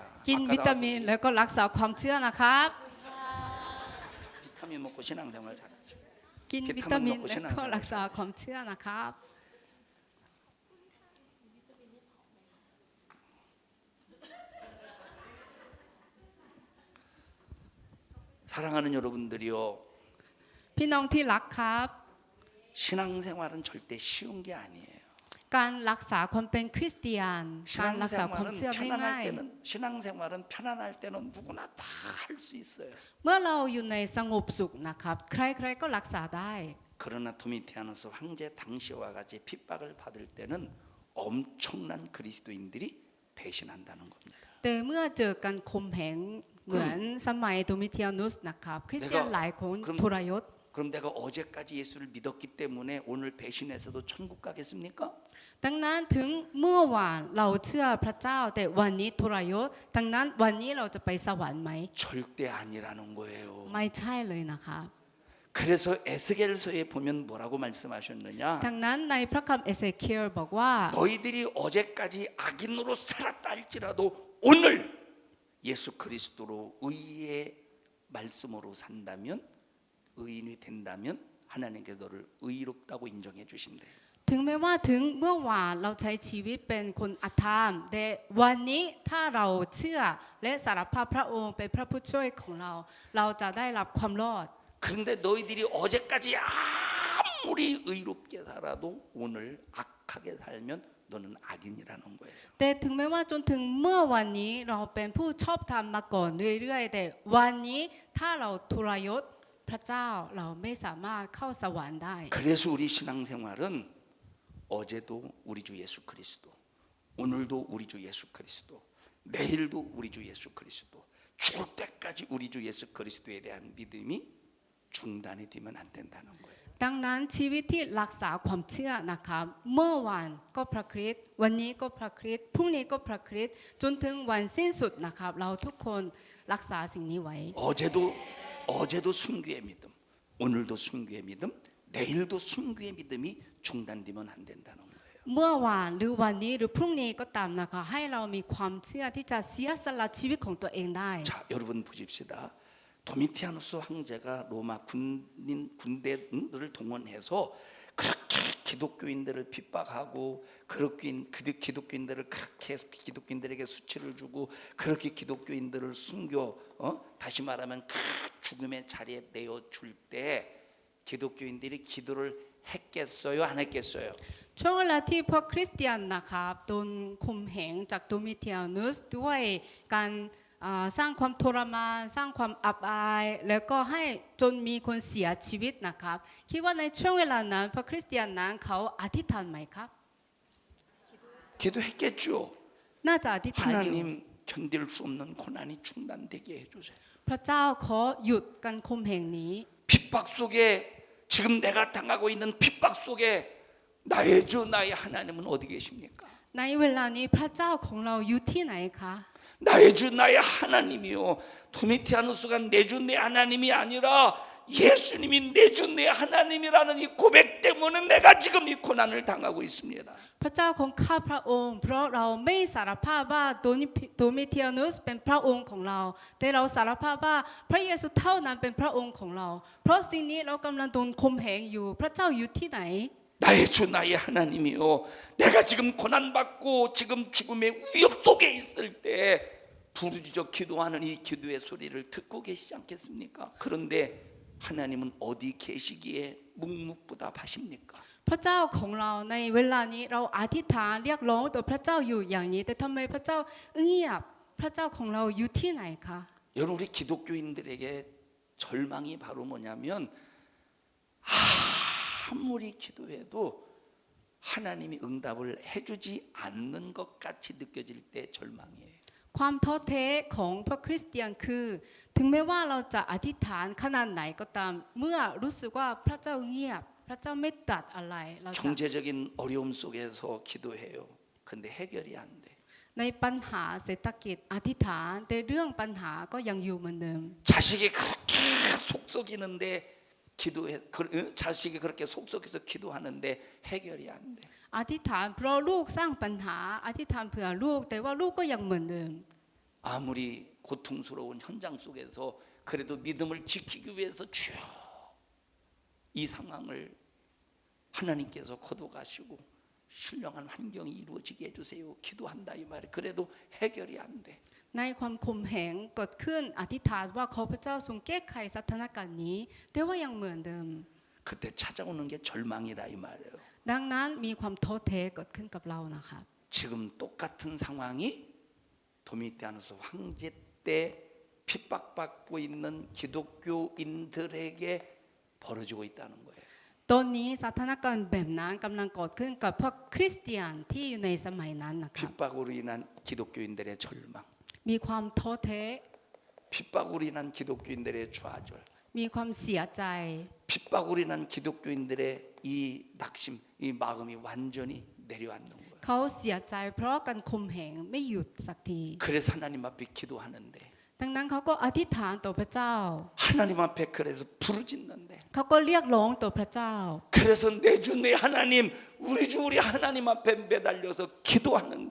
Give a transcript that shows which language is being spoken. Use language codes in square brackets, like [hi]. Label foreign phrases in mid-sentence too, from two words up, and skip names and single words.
[th] กิน [ko] 아까 [th] วิตามิน [ko] 나왔었지. [th] แล้วก็รักษาความเชื่อนะครับ [ko] 비타민 먹고 신앙생활 잘. [th] กินวิตามินแล้วก็รักษาความเชื่อนะครับ [ko] 사랑하는 여러분들이요. [th] พี่น้องที่รักครับ [ko] 신앙생활은 절대 쉬운 게 아니에요. [th] การรักษาความเป็นคริสเตียน การรักษาความเชื่อไม่ง่าย [ko] 신앙생활은 편안할 때는 누구나 다 할 수 있어요. [th] เมื่อเราอยู่ในสงบสุขนะครับ ใครๆก็รักษาได้ [ko] 그러나 도미티아누스 황제 당시와 같이 핍박을 받을 때는 엄청난 그리스도인들이 배신한다는 겁니다. [th] แต่เมื่อเจอการข่มเหงเหมือนสมัยโดมิเทียนุสนะครับ คริสเตียนหลายคนทรยศ [ko] 그럼 내가 어제까지 예수를 믿었기 때문에 오늘 배신해서도 천국 가겠습니까? [th] ดังนั้นถึงเมื่อวานเราเชื่อพระเจ้าแต่วันนี้ทรยศดังนั้นวันนี้เราจะไปสวรรค์ไหม [ko] 절대 아니라는 거예요. [th] ไม่ใช่เลยนะคะ [ko] 그래서 에스겔서에 보면 뭐라고 말씀하셨느냐? [th] ดังนั้นในพระคำเอเซเคียลบอกว่า [ko] 너희들이 어제까지 악인으로 살았다 할지라도 오늘 예수 그리스도로 의의 말씀으로 산다면 의인이 된다면 하나님께서 너를 의롭다고 인정해 주신대요. [th] ถึงแม้ว่าถึงเมื่อวานเราใช้ชีวิตเป็นคนอธรรมแต่วันนี้ถ้าเราเชื่อและสารภาพพระองค์เป็นพระผู้ช่วยของเรา เราจะได้รับความรอด [ko] 그런데 너희들이 어제까지 아무리 의롭게 살아도 오늘 악하게 살면 너는 악인이라는 거예요. [th] แต่ถึงแม้ว่าจนถึงเมื่อวันนี้เราเป็นผู้ชอบธรรมมาก่อนเรื่อยๆแต่วันนี้ถ้าเราทรยศพระเจ้าเราไม่สามารถเข้าสวรรค์ได้ [ko] 그래서 우리 신앙생활은 어제도 우리 주 예수 그리스도, 오늘도 우리 주 예수 그리스도, 내일도 우리 주 예수 그리스도, 죽을 때까지 우리 주 예수 그리스도에 대한 믿음이 중단이 되면 안 된다는 거예요. [th] ดังนั้นชีวิตที่รักษาความเชื่อนะคะเมื่อวานก็พระคริสต์วันนี้ก็พระคริสต์พรุ่งนี้ก็พระคริสต์จนถึงวันสิ้นสุดนะครับเราทุกคนรักษาสิ่งนี้ไว้ [ko] 어제도 순교의 믿음, 오늘도 순교의 믿음, 내일도 순교의 믿음이 중단되면 안 된다는 거예요. [th] เมื่อวานหรือวันนี้หรือพรุ่งนี้ก็ตามนะคะให้เรามีความเชื่อที่จะเสียสละชีวิตของตัวเองได้ [ko] 자, 여러분 보십시다. 도미티아누스 황제가 로마 군대를 동원해서 그렇게 기독교인들을 핍박하고 그렇게 기독교인들을 그렇게 해서 기독교인들에게 수치를 주고 그렇게 기독교인들을 순교 다시 말하면 그 죽음의 자리에 내어줄 때 기독교인들이 기도를 했겠어요? 안 했겠어요? [th] ช่วงเวลาที่พวกคริสเตียนนะครับโดนข่มเหงจากโดมิเทียนุสด้วยการสร้างความทรมานสร้างความอับอายแล้วก็ให้จนมีคนเสียชีวิตนะครับคิดว่าในช่วงเวลานั้นพระคริสเตียนนั้นเขาอธิษฐานไหมครับ [ko] 기도했겠죠. [th] น่าจะอธิษฐานอยู่ [ko] 하나님 견딜 수 없는 고난이 중단되게 해주세요. [th] พระเจ้าขอหยุดการข่มเหงนี้ [ko] 핍박 속에 지금 내가 당하고 있는 핍박 속에 나의 주 나의 하나님은 어디 계십니까? [th] ในเวลานี้พระเจ้าของเราอยู่ที่ไหนคะ [ko] 나의 주 나의 하나님이요. 도미티아누스가 내 주 내 하나님이 아니라 예수님이 내 주 내 하나님이라는 이 고백 때문에 내가 지금 이 고난을 당하고 있습니다. [th] พระเจ้าของข้าพระองค์เพราะเราไม่สารภาพว่าโดมิเทียนุสเป็นพระองค์ของเราแต่เราสารภาพว่าพระเยซูเท่านั้นเป็นพระองค์ของเราเพราะสิ่งนี้เรากำลังโดนข่มเหงอยู่พระเจ้าอยู่ที่ไหน [ko] 나의 주 나의 하나님이요. 내가 지금 고난받고 지금 죽음의 위협 속에 있을 때 부르짖어 기도하는 이 기도의 소리를 듣고 계시지 않겠습니까? 그런데 하나님은 어디 계시기에 묵묵부답하십니까? [th] พระเจ้าของเราในเวลานี้เราอธิษฐานเรียกร้องต่อพระเจ้าอยู่อย่างนี้แต่ทำไมพระเจ้าเงียบพระเจ้าของเราอยู่ที่ไหนคะ [ko] 여러분 우리 기독교인들에게 절망이 바로 뭐냐면 아무리 기도해도 하나님이 응답을 해주지 않는 것 같이 느껴질 때 절망이에요. [th] ความท้อแท้ของพระคริสเตียนคือ ถึงแม้ว่าเราจะอธิษฐานขนาดไหนก็ตามเมื่อรู้สึกว่าพระเจ้าเงียบพระเจ้าไม่ตรัสอะไรเราจะ [ko] 경제적인 어려움 속에서 기도해요. 근데 해결이 안 돼. [th] ในปัญหาเศรษฐกิจอธิษฐานแต่เรื่องปัญหาก็ยังอยู่เหมือนเดิม [ko] 자식이 그렇게 속썩이는데 기도해 자식이 그렇게 속썩여서 기도하는데 해결이 안 돼. [th] อธิษฐานเพราะลูกสร้างปัญหาอธิษฐานเผื่อลูกแต่ว่าลูกก็ยังเหมือนเดิม [ko] 아무리 고통스러운 현장 속에서 그래도 믿음을 지키기 위해서 주여 이 상황을 하나님께서 거둬가시고 신령한 환경이 이루어지게 해주세요. 기도한다 이 말이 그래도 해결이 안 돼. [th] ในความข่มเหงเกิดขึ้นอธิษฐานว่าขอพระเจ้าทรงแก้ไขสถานการณ์นี้แต่ว่ายังเหมือนเดิม [ko] 그때 찾아오는 게 절망이라 이 말이에요. [th] ดังนั้นมีความท้อแท้เกิดขึ้นกับเรานะครับ [ko] 지금 똑같은 상황이 도미티아누스 황제 때 핍박받고 있는 기독교인들에게 벌어지고 있다는 거예요. [th] ตอนนี้สถานการณ์แบบนั้นกำลังเกิดขึ้นกับพวกคริสเตียนที่อยู่ในสมัยนั้นนะครับ [ko] 핍박으로 인한 기독교인들의 절망, [th] มีความท้อแท้ [ko] 핍박으로 인한 기독교인들의 좌절, [th] มีความเสียใจ [ko] 핍박으로 인한 기독교인들의 이 낙심, 이 마음이 완전히 내려앉는 거예요. [th] เขาเสียใจเพราะการข่มเหงไม่หยุดสักที [ko] 그래서 하나님 앞에 기도하는데 [th] ดังนั้นเขาก็อธิษฐานต่อพระเจ้า [ko] 하나님 앞에 그래서 부르짖는데 [th] เขาก็เรียกร้องต่อพระเจ้า [ko] 그래서 내 주 내 하나님 우리 주 우리 하나님 앞에 매달려서 기도하는데